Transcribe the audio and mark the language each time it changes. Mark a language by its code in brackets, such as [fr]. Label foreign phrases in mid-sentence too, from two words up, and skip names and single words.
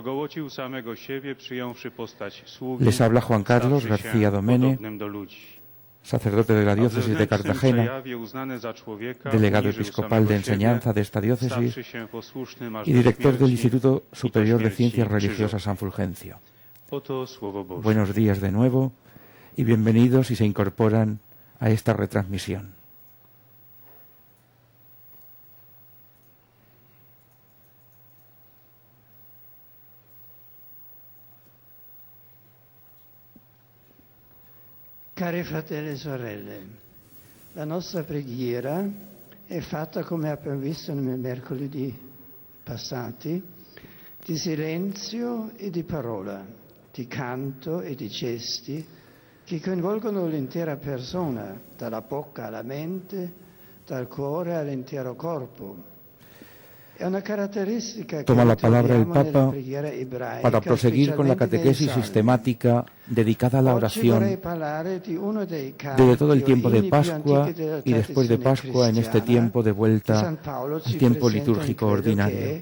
[es] Les habla Juan Carlos García Domene, sacerdote de la diócesis de Cartagena, delegado episcopal de enseñanza de esta diócesis y director del Instituto Superior de Ciencias Religiosas San Fulgencio. Buenos días de nuevo y bienvenidos si se incorporan a esta retransmisión. [it] Cari fratelli e sorelle, la nostra preghiera è fatta, come abbiamo visto nei mercoledì passati, di silenzio e di parola, di canto e di gesti che coinvolgono l'intera persona, dalla bocca alla mente, dal cuore all'intero corpo. [es] Toma la palabra el Papa para proseguir con la catequesis sistemática dedicada a la oración desde todo el tiempo de Pascua y después de Pascua en este tiempo de vuelta al tiempo litúrgico ordinario.